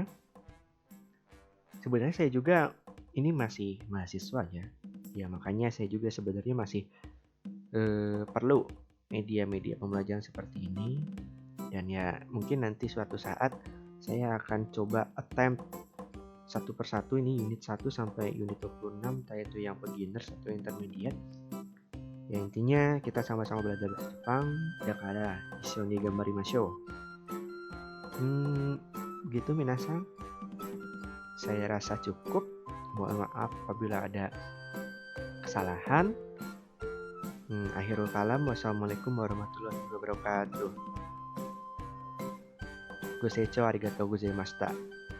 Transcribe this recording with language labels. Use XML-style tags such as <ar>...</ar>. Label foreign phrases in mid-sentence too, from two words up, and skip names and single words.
<id>Sebenarnya saya juga ini masih mahasiswa ya, makanya saya juga sebenarnya masih perlu media-media pembelajaran seperti ini. Dan ya mungkin nanti suatu saat saya akan coba attempt satu persatu, ini unit 1 sampai unit 26, entah itu yang beginner atau intermediate. Ya intinya kita sama-sama belajar bahasa Jepang.</id> <ja>だから一緒に頑張りましょう. Gitu minasang.</ja> <id>Saya rasa cukup. Mohon maaf apabila ada kesalahan.</id> <ar>آخر الكلام. والسلام عليكم ورحمة الله وبركاته.</ar> <ja>ご清聴ありがとうございました.</ja>